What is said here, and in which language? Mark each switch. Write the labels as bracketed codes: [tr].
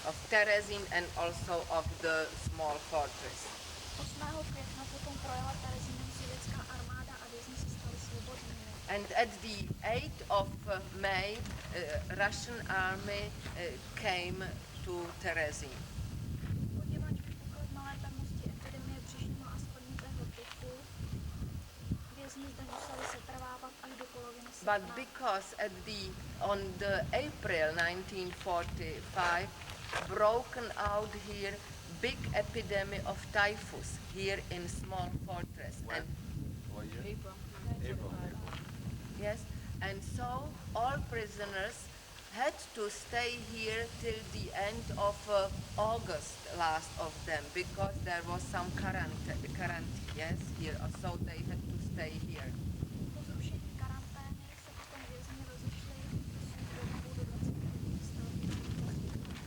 [en] Terezin and also of the small fortress. [cs] 8. května potom projela Terezínem sovětská armáda a vězni se stali svobodnými. [en] And at the 8th of May, Russian army came to Terezin. [cs] Poněvadž vypukla v malé pevnosti epidemie břišního a spodnitého tyfu, vězni zde museli setrvávat až do poloviny srpna. [en] But because on the April 1945 broken out here big epidemic of typhus here in small fortress. When? What year? April. Yes, and so all prisoners had to stay here till the end of August, last of them, because there was some quarantine, yes, here, so they had to stay here. [cs] Po zrušení karantény se potom vězni rozešli svých domovů do 20 států.